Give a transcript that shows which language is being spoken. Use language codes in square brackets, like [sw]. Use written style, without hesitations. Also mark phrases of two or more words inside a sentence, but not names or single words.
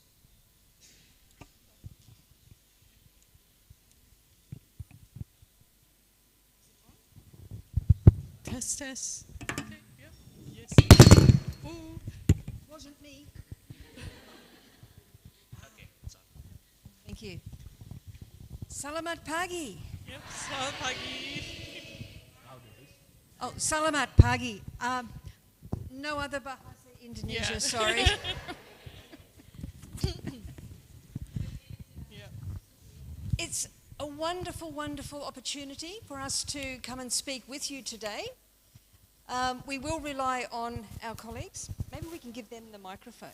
[en] Test. Okay, yeah, yes. Ooh, wasn't me. Okay, Thank you. [id] Selamat pagi. Yep, selamat pagi. Oh, selamat pagi. [en] No other [id] bahasa Indonesia, [en] Yeah. sorry. Yeah. It's a wonderful, wonderful opportunity for us to come and speak with you today. We will rely on our colleagues. Maybe we can give them the microphone.